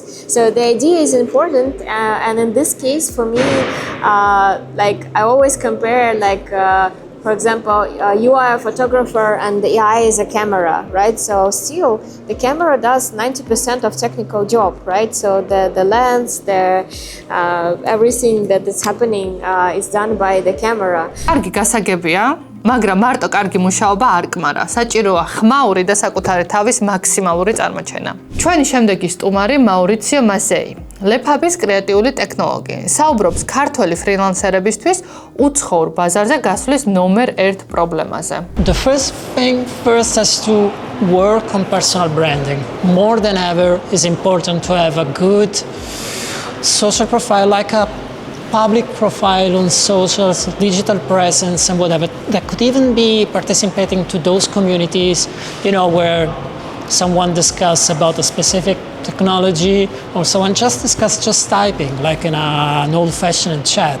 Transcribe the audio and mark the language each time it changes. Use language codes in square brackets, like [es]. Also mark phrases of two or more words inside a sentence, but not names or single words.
[en] So the idea is important, and in this case for me, like I always compare like for example, you are a photographer and the AI is a camera, right? So still the camera does 90% of technical job, right? So the lens, everything that is happening is done by the camera. [ka] კარგი გასაგებია, მაგრამ მარტო კარგი მუშაობა არ კმარა. საჭიროა ხმაური და საკუთარი თავის მაქსიმალური წარმოჩენა. ჩვენი შემდეგი სტუმარი მაურიციო მასეი, Lephabis კრეატიული ტექნოლოგი. საუბრობს ქართველი ფრილანსერებისთვის უცხოურ ბაზარზე გასვლის ნომერ 1 პრობლემაზე. [en] The first thing has to work on personal branding. More than ever is important to have a good social profile, like a public profile on socials, digital presence and whatever. That could even be participating to those communities, where someone discuss about a specific technology or someone just typing like in an old-fashioned chat.